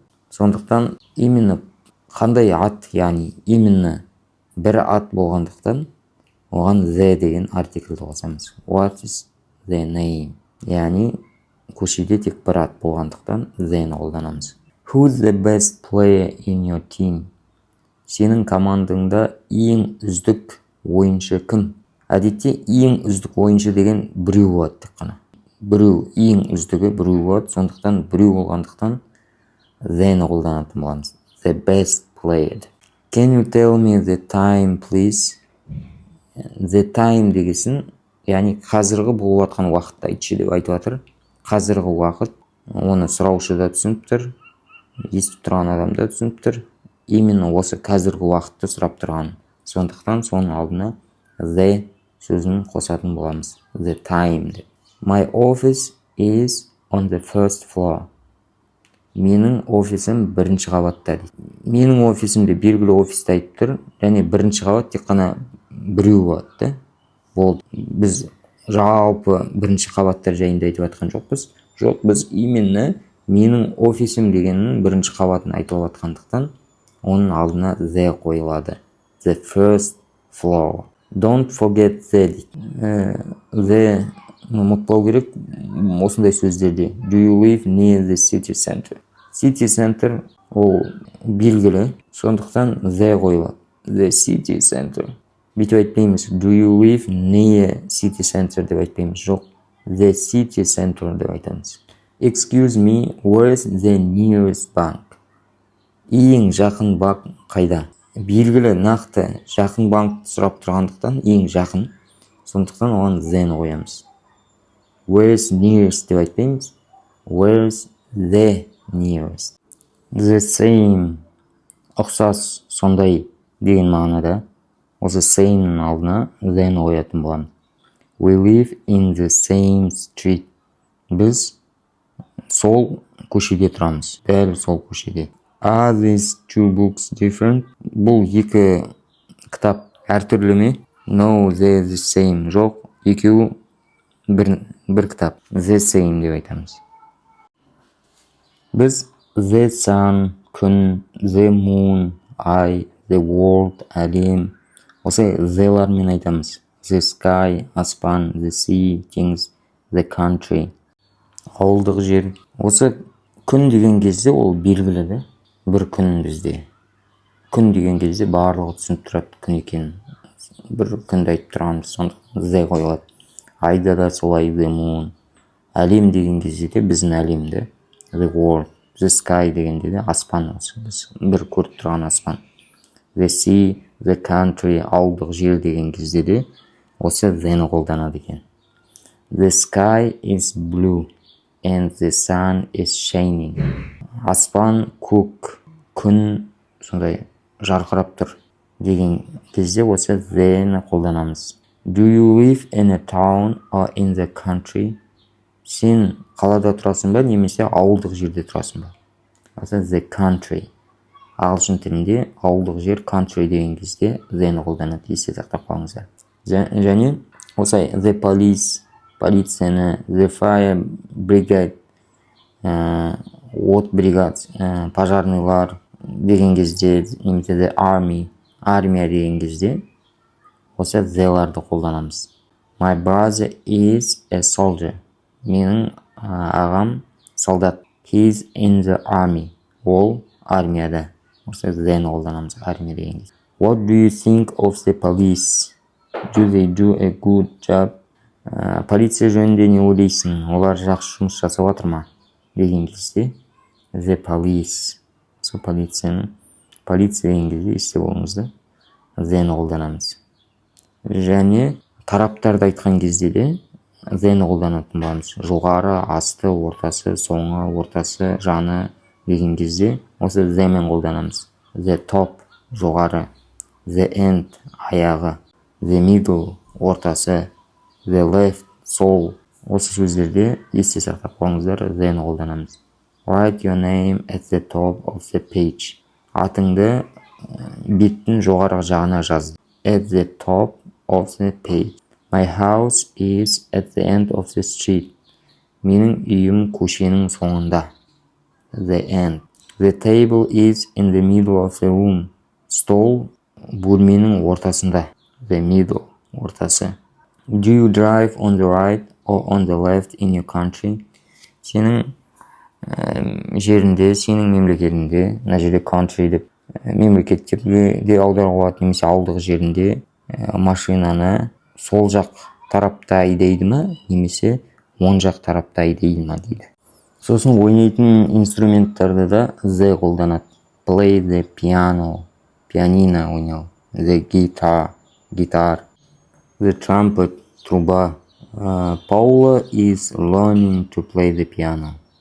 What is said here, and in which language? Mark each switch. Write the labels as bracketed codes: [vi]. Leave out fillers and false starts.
[kk] Сондықтан именно қандай ат, яғни именно бір ат болғандықтан оған the деген артиклді қосамыз. [en] What is the name? [kk] Яғни көшеде тек бір ат болғандықтан the-ні қолданамыз. [en] Who's the best player in your team? [kk] Сенің командаңда ең үздік ойыншы кім? Әдетте ең үздік ойыншы деген біреу болады тек қана. Біреу, ең үздігі біреу болады, сондықтан біреу болғандықтан the-ні қолданатын боламыз. [en] The best player. Can you tell me the time, please? The time [kk] дегесін, яғни қазіргі болып жатқан уақытты айтшы деп айтып жатыр. Қазіргі уақыт, оны сұраушы да түсініп тұр, естіп тұрған адам да түсініп тұр. Именно осы қазіргі уақытты сұрап тұрған. Сондықтан соның алдына the сөзін қосатын боламыз. [en] The time [kk] деп. [en] My office is on the first floor. [kk] Менің офисім бірінші қабатта дейді. Менің офисімде белгілі офисті айтып тұр, және бірінші қабат тек қана біреу болады. Болды. Біз жалпы бірінші қабаттар жайында айтып жатқан жоқпыз. Жоқ, біз именно менің офисім дегеннің бірінші қабатын айтып жатқандықтан оның алдына the қойылады. [en] The first floor. Don't forget the. [kk] The ұмытпау керек осындай сөздерде. [en] Do you live near the city center? [kk] City center ол белгілі, сондықтан the қойылады. [en] The city center. [kk] Бүйтіп айтпаймыз. [en] Do you live near city center [kk] деп айтпаймыз. Жоқ. [en] The city center [kk] деп айтамыз. [en] Excuse me, where's the nearest bank? [kk] Ең жақын банк қайда? Белгілі, нақты жақын банкты сұрап тұрғандықтан ең жақын. Сондықтан оған the-ні қоямыз. [en] Where's nearest [kk] деп айтпаймыз. [en] Where's the nearest? The same. [kk] Ұқсас, сондай деген мағынада. Осы same-нің алдына the-ні қоятын боламыз. [en] We live in the same street. [kk] Біз сол көшеде тұрамыз. Дәл сол көшеде. [en] Are these two books different? [kk] Бұл екі кітап әртүрлі ме? [en] No, they're the same. [kk] Жоқ, екеуі бір кітап. [en] The same [kk] деп айтамыз. Біз [en] the sun, [kk] күн, [en] the moon, [kk] ай, [en] the world, [kk] әлем. Осы the-лармен айтамыз. [en] The sky, [kk] аспан, [en] the sea, [kk] теңіз, [en] the country, [kk] ауылдық жер. Осы күн деген кезде ол белгілі де. Бір күн бізде. Күн деген кезде барлығы түсініп тұрады күн екенін. Бір күнді айтып тұрғанбыз, сондықтан the қойылады. Айда да солай [en] the moon. [kk] Әлем деген кезде де біздің әлемді. [en] The world. The sky [kk] дегенде де аспан осы. Біз бір көріп тұрған аспан. [en] The sea, the country, [kk] ауылдық жер деген кезде де осы the-ні қолданады екен. [en] The sky is blue and the sun is shining. [kk] Аспан көк, күн сондай жарқырап тұр деген кезде осы the-ні қолданамыз. [en] Do you live in a town or in the country? [kk] Сен қалада тұрасың ба, немесе ауылдық жерде тұрасың ба? [en] Осы the country. [kk] Ағылшын тілінде ауылдық жер country деген кезде the-ні қолданады. Есте сақтап қалыңыздар. Және осылай [en] the police, [kk] полицияны, [en] the fire brigade, [kk] от бригад, пожарныйлар, деген кезде немесе [en] the army, [kk] армия деген кезде осы the'ларды қолданамыз. [en] My brother is a soldier. [kk] Менің ағам солдат. [en] He is in the army. [kk] Ол армияда. Осы the'ні қолданамыз армия деген кезде. [en] What do you think of the police? Do they do a good job? [kk] Полиция жөнінде не ойлайсың? Олар жақсы жұмыс жасап жатыр ма? Деген кезде [en] the police. [kk] Сол полиция деген кезде есте болыңыздар. The'ні қолданамыз. Және тараптарды айтқан кезде де the'ні қолданатын боламыз. Жоғары, асты, ортасы, соңы, ортасы, жаны деген кезде осы the'мен қолданамыз. [en] The top [kk] жоғары, [en] the end [kk] аяғы, [en] the middle [kk] ортасы, [en] the left [kk] сол. Осы сөздерде есте сақтап қойыңыздар, the'ні қолданамыз. [en] Write your name at the top of the page. [kk] Атыңды беттің жоғарғы жағына жаз. [en] At the top of the page. My house is at the end of the street. [kk] Менің үйім көшенің соңында. [en] The end. The table is in the middle of the room. [kk] Стол бөлменің ортасында. [en] The middle [kk] ортасы. [en] Do you drive on the right or on the left in your country? [kk] Сенің жерінде, сенің мемлекетінде, мына жерде country деп мемлекеттерге де аударуға болады, немесе ауылдық жерінде машинаны сол жақ тарапта айдайды ма, немесе оң жақ тарапта айдайды ма дейді. Сосын ойнайтын инструменттарды да the қолданады. [en] Play the piano, [kk] пианино ойнау. [en] The guitar, [kk] гитар. [en] The trumpet, [kk] труба. [en] Paula is learning to play the piano.